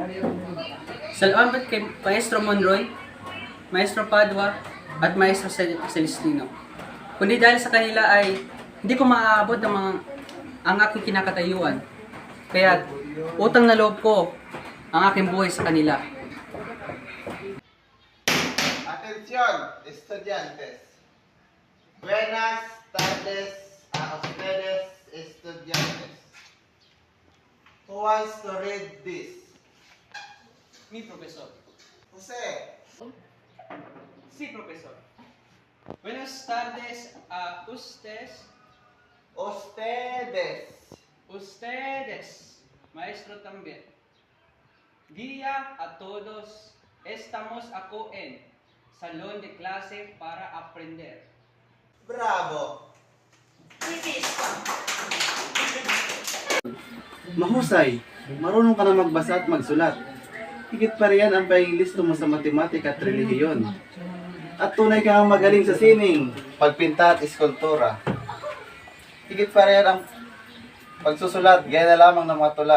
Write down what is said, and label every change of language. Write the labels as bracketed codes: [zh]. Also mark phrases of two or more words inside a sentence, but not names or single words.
[tl] Salamat kay Maestro Monroy, Maestro Padua, at Maestro Celestino. Kundi dahil sa kanila ay hindi ko maaabot ang aking kinakatayuan. Kaya utang na loob ko ang aking buhay sa kanila. [es] Atención, estudiantes. Buenas tardes a ustedes, estudiantes. [en] Who wants to read this? [es] Mi profesor. Jose. Sí, profesor. Buenas tardes a ustedes. Ustedes, maestro también. Día a todos. Estamos ako en salón de clase para aprender. Bravo. [tl] Mahusay! Marunong ka na magbasa at magsulat. Higit pa riyan ang painglisto mo sa matematika at relihiyon. At tunay kang magaling sa sining, Pagpinta at iskultura. Higit pa rin ang pagsusulat, gaya na lamang ng mga tula.